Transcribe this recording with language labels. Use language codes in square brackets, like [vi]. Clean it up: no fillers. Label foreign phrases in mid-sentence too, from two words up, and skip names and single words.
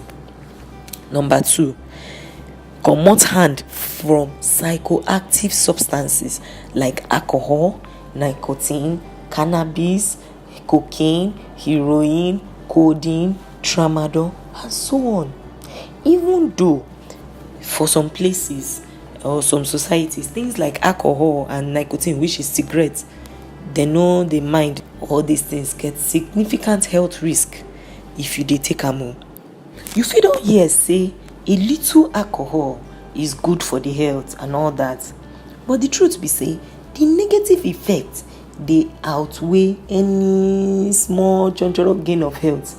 [pcm] Number 2, comot hand from psychoactive substances like alcohol, nicotine, cannabis, cocaine, heroin, codeine, tramadol and so on. Even though for some places or some societies, things like alcohol and nicotine, which is cigarettes, they no dey mind all these things get significant health risk if you dey take am. You fit don hear say a little alcohol is good for the health and all that, but the truth be say the negative effect dey outweigh any small chonchoro gain of health.